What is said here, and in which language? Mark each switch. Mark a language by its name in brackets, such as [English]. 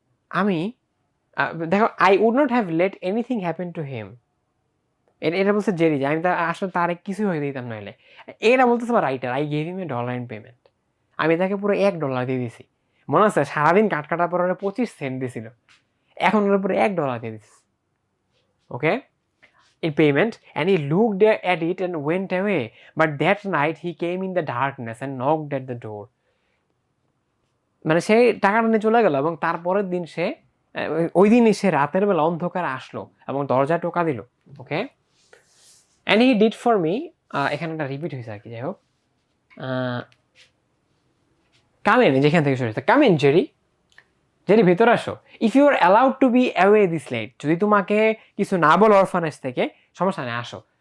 [Bangla] আমি দেখো, [English] I would not have let anything happen to him, [Bangla] এটা বলছে জেরি, যে আমি তার আসলে তার কিছু হইতে দিতাম না হইলে। এটা বলতেছে writer, [English] I gave him $1 in payment, [Bangla] আমি তাকে পুরো $1 দিয়ে দিছি। মনে আছে সারাদিন কাটার পর 25 সেন্ট দিছিল, এখন ওর উপরে $1 দিয়ে this. [English] Okay, in payment, and he looked at it and went away, but that night he came in the darkness and knocked at the door। [Bangla] মানে সে টাকাটা নিয়ে চলে গেল, এবং তারপরের দিন সে ওই দিনই সে রাতের বেলা অন্ধকারে আসলো এবং দরজা টোকা দিল। ওকে, [English] and he did for me, [Bangla] এখানে একটা রিপিট হয়েছে আর কি, যাই হোক, কামেন, যেখান থেকে শুরু হয়েছে, কামেন জেরি, জেরি ভেতরে আসো, [English] if you are allowed to be away this late, [Bangla] যদি তোমাকে কিছু না বলো অরফানেজ থেকে, সমস্যা নেই, আসো।